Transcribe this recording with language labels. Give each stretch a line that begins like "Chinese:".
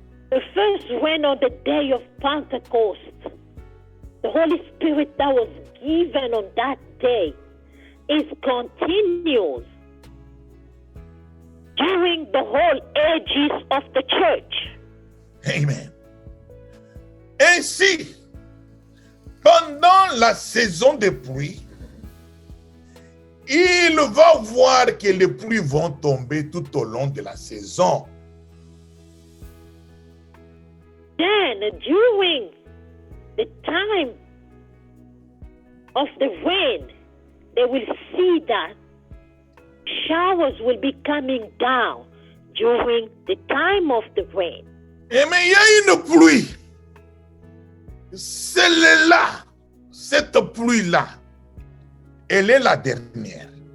English: The first rain on the day of Pentecost, the Holy Spirit that was given on that day, is continuous during the whole ages of the church. Amen.
French: Ainsi, pendant la saison des pluies, il va voir que les pluies vont tomber tout au long de la saison.
English: Then, during the time of the rain, they will see that showers will be coming down during the time of the rain.
French: Et mais il y a une pluie. Celle-là, cette pluie-là, elle est la dernière.